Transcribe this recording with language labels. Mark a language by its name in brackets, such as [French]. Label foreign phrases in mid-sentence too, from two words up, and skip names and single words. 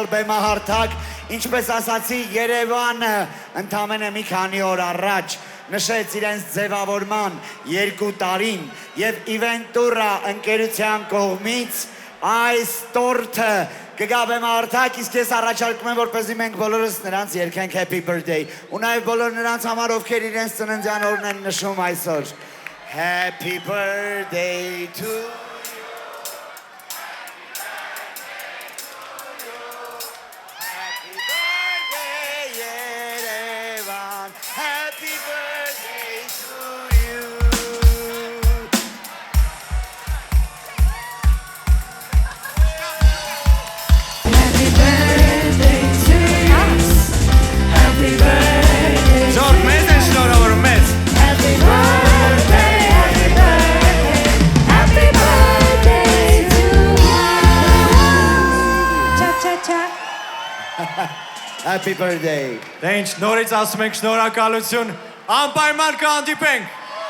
[Armenian] բեմահարթակ, ինչպես ասացի, Երևանը ընդամենը մի քանի օր առաջ նշեց իրենց ձևավորման 2 տարին եւ Իվենտուրա ընկերության կողմից այս տորթը կգա բեմահարթակ, իսկ ես առաջարկում եմ, որպեսզի մենք բոլորս նրանց երգենք [English] Happy Birthday [Armenian] ու նաեւ բոլոր նրանց համար, ովքեր իրենց ծննդյան օրն են նշում այսօր [English] Happy birthday to Happy birthday, Yerevan. Happy birthday to you. Happy birthday to us Happy birthday [Armenian] Ժորդ, մեզ են շնորհավորում, մեզ։ [English] Happy birthday Happy birthday to us Cha-cha-cha Happy birthday. [Armenian] Դե ինչ, նորից ասում ենք շնորհակալություն, անպայման կհանդիպենք։